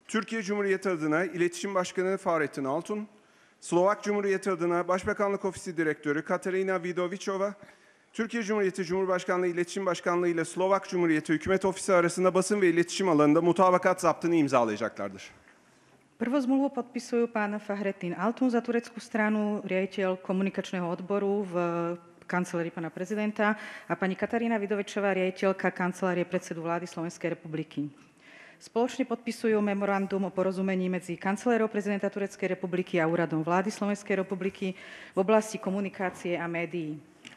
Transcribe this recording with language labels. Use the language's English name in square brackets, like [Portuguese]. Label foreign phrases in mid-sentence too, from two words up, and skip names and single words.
[Turkish] Türkiye Cumhuriyeti adına İletişim Başkanı Fahrettin Altun, Slovak Cumhuriyeti adına Başbakanlık Ofisi Direktörü Katarina Vidovičová, Türkiye Cumhuriyeti Cumhurbaşkanlığı İletişim Başkanlığı ile Slovak Cumhuriyeti Hükümet Ofisi arasında basın ve iletişim alanında mutabakat zaptını imzalayacaklardır. [Slovak] Prvú zmluvu podpisujú pán Fahrettin Altun za tureckú stranu, riaditeľ komunikačného odboru v kancelárii pána prezidenta a pani Katarína Vidovičová, riaditeľka kancelárie predsedu vlády Slovenskej republiky. Spoločne podpisujú memorandum o porozumení medzi kancelárou prezidenta Tureckej republiky a úradom vlády Slovenskej republiky v oblasti komunikácie a médií.